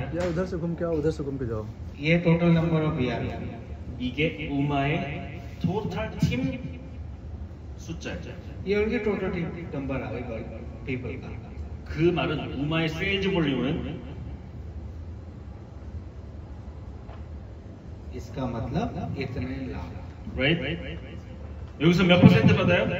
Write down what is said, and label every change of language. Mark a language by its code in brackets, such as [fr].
[hi] या उधर से घूम के आओ, उधर से घूम के जाओ। ये टोटल नंबर ऑफ BR। [ko] 이게 우마의 토탈 팀 숫자죠. [hi] ये उनकी टोटल नंबर आ गई पीपल का। [ko] 그 말은 우마의 세일즈 볼륨은 [hi] इसका मतलब इतने लाख। [en] right? [ko] 여기서 몇 퍼센트 받아요?